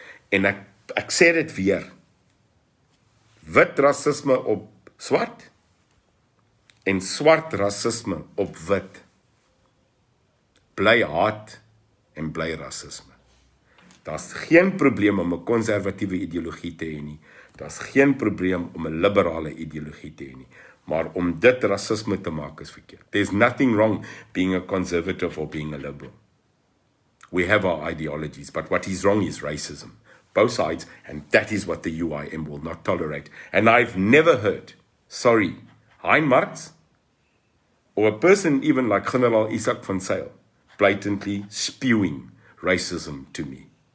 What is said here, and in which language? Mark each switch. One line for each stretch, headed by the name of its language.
Afrikaans: En ek sê dit weer. Wit rasisme op swart en swart rasisme op wit bly haat en bly rasisme. Daar's geen probleem om 'n konservatiewe ideologie te hê nie. Daar's geen probleem om 'n liberale ideologie te hê nie. Maar om dit rasisme te maak is verkeerd.
English: There's nothing wrong being a conservative or being a liberal. We have our ideologies, but what is wrong is racism. Both sides, and that is what the UIM will not tolerate. And I've never heard, Hein Marx, or a person even like General Izak van Zyl, blatantly spewing racism to me.